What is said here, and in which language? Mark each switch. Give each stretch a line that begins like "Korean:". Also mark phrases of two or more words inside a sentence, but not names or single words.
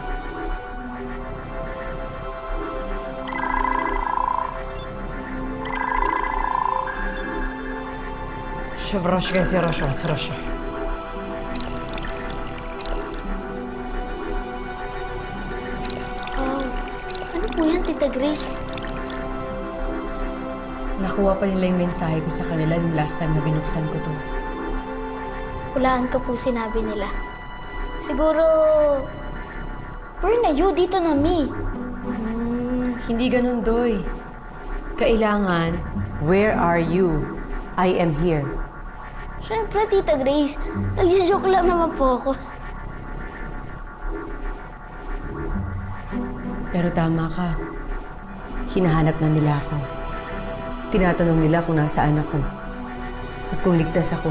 Filipino: Шавраши, газираша, цараша. Ano po yan, Tita Grace? Nakuha pa nila yung mensahe ko sa kanila yung
English: last time
Filipino: na binuksan ko to. Hulaan ka po sinabi nila. Siguro, where na you? Dito na me. Hindi ganun, Doy. Kailangan,
English: where are you? I am here.
Filipino: Siyempre, Tita Grace. Nag-joke lang naman po ako. Pero tama ka. Hinahanap na nila ako. Tinatanong nila kung nasaan ako. At kung ligtas ako.